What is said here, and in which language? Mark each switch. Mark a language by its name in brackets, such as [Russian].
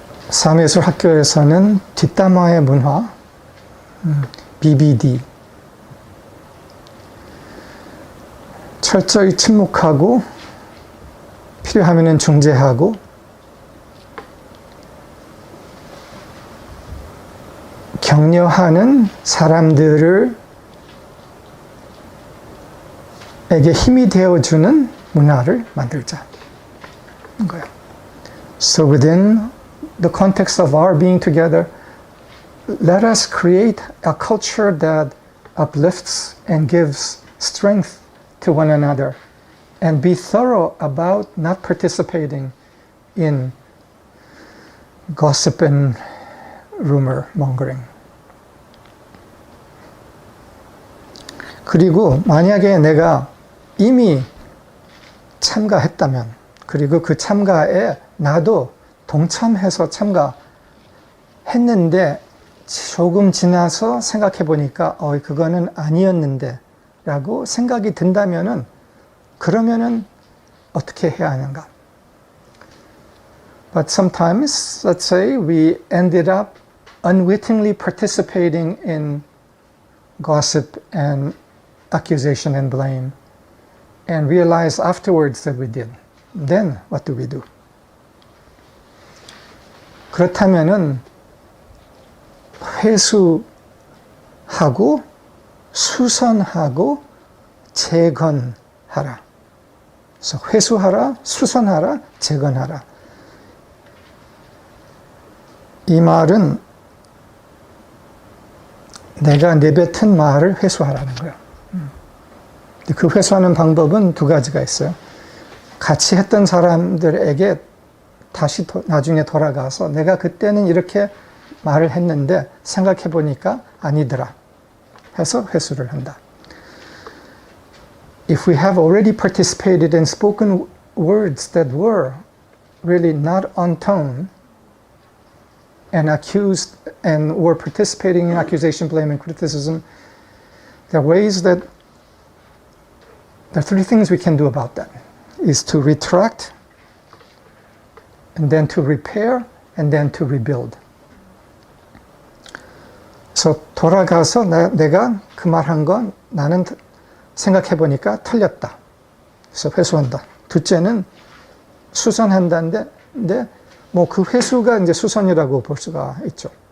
[Korean] 사회예술학교에서는 뒷담화의 문화, BBD, 철저히 침묵하고 필요하면 중재하고 격려하는 사람들을 에게 힘이 되어주는 문화를 만들자는 거예요. [English] So within the context of our being together, let us create a culture that uplifts and gives strength to one another and be thorough about not participating in gossip and rumor mongering. [Korean] 그리고 만약에 내가 이미 참가했다면, 그리고 그 참가에 나도 동참해서 참가했는데 조금 지나서 생각해 보니까 그거는 아니었는데 라고 생각이 든다면은, 그러면은 어떻게 해야 하는가? [English] But sometimes, let's say, we ended up unwittingly participating in gossip and accusation and blame, and realize afterwards that we did. Then, what do we do? [Korean] 그렇다면은 회수하고 수선하고 재건하라. 그래서 회수하라, 수선하라, 재건하라. 이 말은 내가 내뱉은 말을 회수하라는 거예요. 그 회수하는 방법은 두 가지가 있어요. 같이 했던 사람들에게 다시 나중에 돌아가서 내가 그때는 이렇게 말을 했는데 생각해 보니까 아니더라 해서 회수를 한다. [English] If we have already participated in spoken words that were really not on tone and accused and were participating in accusation, blame, and criticism, there are ways that there are three things we can do about that. Is to retract, and then to repair, and then to rebuild. [Korean] 그래서 돌아가서 내가 그 말한 건 나는 생각해 보니까 틀렸다. 그래서 회수한다. 둘째는 수선한다는데, 뭐 그 회수가 이제 수선이라고 볼 수가 있죠.